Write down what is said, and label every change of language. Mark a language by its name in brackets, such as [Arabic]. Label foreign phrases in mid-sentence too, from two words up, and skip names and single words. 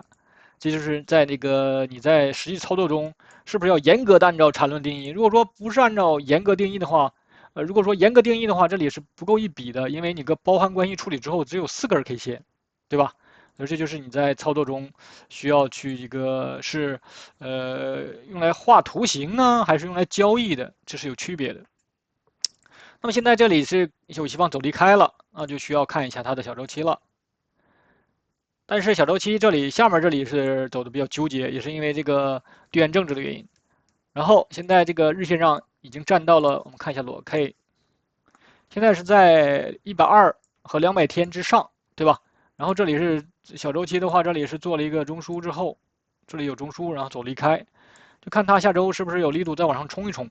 [Chinese] 這就是在那個你在實際操作中，是不是要嚴格的按照纏論定義？如果說不是按照嚴格定義的話，如果說嚴格定義的話，這裡是不夠一筆的，因為你個包含關係處理之後只有4根 K 線，對吧？所以這就是你在操作中需要去一個是用來畫圖形呢，還是用來交易的，這是有區別的。那麼現在這裡是有希望走離開了，那就需要看一下它的小週期了。但是小週期這裡下面這裡是走的比較糾結，也是因為這個地緣政治的原因。然後現在這個日線上已經站到了，我們看一下裸 K， 現在是在120和200天之上，對吧？然後這裡是小週期的話，這裡是做了一個中樞之後，這裡有中樞，然後走離開，就看它下週是不是有力度再往上衝一衝。